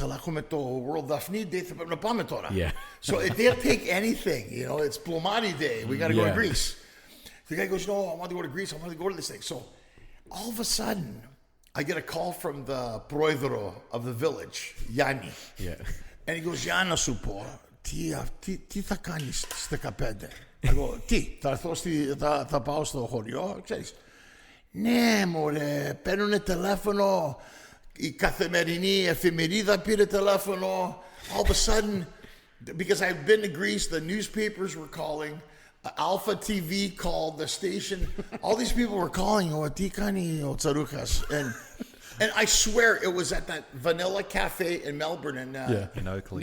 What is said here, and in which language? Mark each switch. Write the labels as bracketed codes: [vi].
[en] World Daphne Day. Yeah. So they'll take anything, you know, it's Plomari Day. We got to go to Greece. The guy goes, no, I want to go to Greece. I want to go to this thing. So all of a sudden, I get a call from the proidro of the village, Yanni. Yeah. [el] And he goes, Γιάννα σου πω, τι θα κάνεις στις 15. Εγώ, τι, θα πάω στο χωριό, ξέρεις. Ναι, μωρέ, παίρνουνε τηλέφωνο, η καθημερινή εφημερίδα πήρε τηλέφωνο. [en] All of a sudden, because I've been to Greece, the newspapers were calling, Alpha TV called, the station, all these people were calling, [el] τι κάνει ο Tsarouchas? [en] And I swear it was at that Vanilla Cafe in Melbourne, and in Oakley.